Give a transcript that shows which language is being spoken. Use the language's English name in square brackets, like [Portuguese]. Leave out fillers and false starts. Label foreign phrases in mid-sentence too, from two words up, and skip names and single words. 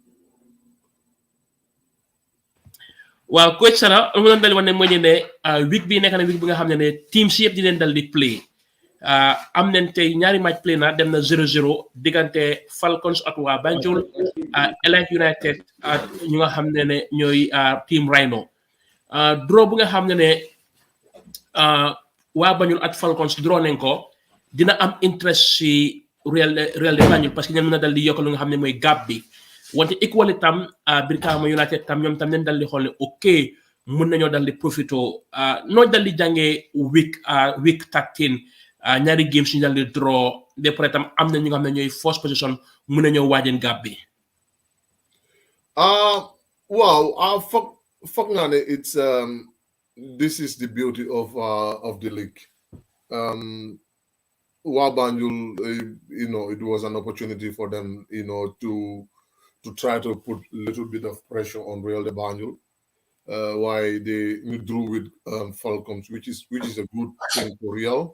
[Wolof] waaw coach Sana lu ma doon dal wane mooy ne week bi nekk na week bi nga xam ne team si yëpp di leen dal di play am nañ tey ñaari match play na dem na 0-0 diggante Falcons ak waa Banjul Elite United ak ñu nga xam ne ñooy team Rhino draw bu nga xam ne waa Banjul ak Falcons draw nañ ko dina am interest si Real de Banjul parce que ñoom mën na dal di yokk lu nga xam ne mooy gap bi wante equally tam Brikama United tam ñoom tam leen dal di xool ne ok mën nañoo dal di profito noo dal di jàngee week 13 ñaari games ñu dal di draw de pare tam am na ñu nga xam ne ñooy [English] first position [Wolof] mën nañoo waajeen gap bi [English] Wow, [Wolof] foog naa ne [English] it's this is the beauty of the league. Banjul, it was an opportunity for them, to try to put a little bit of pressure on Real de Banjul. Why they drew with Falcons, which is a good thing for Real.